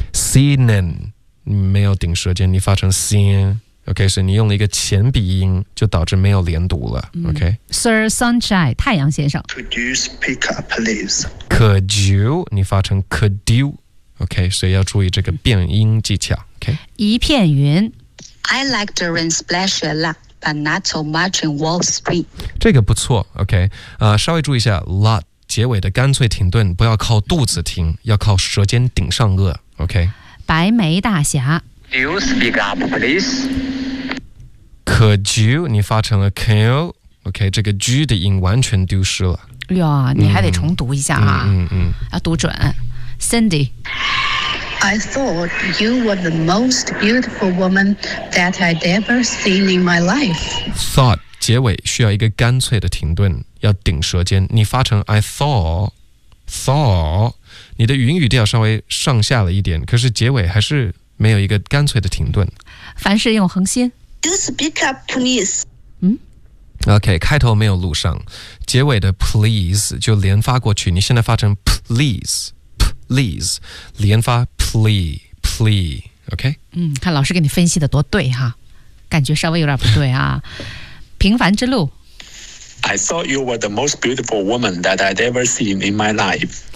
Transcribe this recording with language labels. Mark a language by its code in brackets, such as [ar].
[zh] Seen. 你没有顶舌尖，你发成 sin， OK， 所以你用了一个前鼻音，就导致没有连读了、OK， Sir Sunshine， 太阳先生， [en] Could you speak up please？ Could you， [zh] 你发成 [en] could you， [zh] OK， 所以要注意这个变音技巧， OK。一片云， [en] I like the rain splash a lot but not so much in Wall Street， [zh] 这个不错， OK、稍微注意一下 lot 结尾的干脆停顿，不要靠肚子停，要靠舌尖顶上颚， OK。白眉大侠 [en] Do you speak up please? Could you [zh] 你发成了 [en] can you [zh] OK 这个 G 的音完全丢失了哟，你还得重读一下啊，要读准 Cindy [en] I thought you were the most beautiful woman that I'd ever seen in my life [zh] Thought 结尾需要一个干脆的停顿，要顶舌尖，你发成 [en] I thought [zh] 你的云语调稍微上下了一点，可是结尾还是没有一个干脆的停顿。凡事用恒心。 [en] Do speak up, please. [zh] OK, 开头没有录上，结尾的 please 就连发过去，你现在发成 please, please, 连发 plea, plea, OK? 看老师给你分析的多对哈，感觉稍微有点不对啊。平凡之路。 [en] I thought you were the most beautiful woman that I'd ever seen in my life.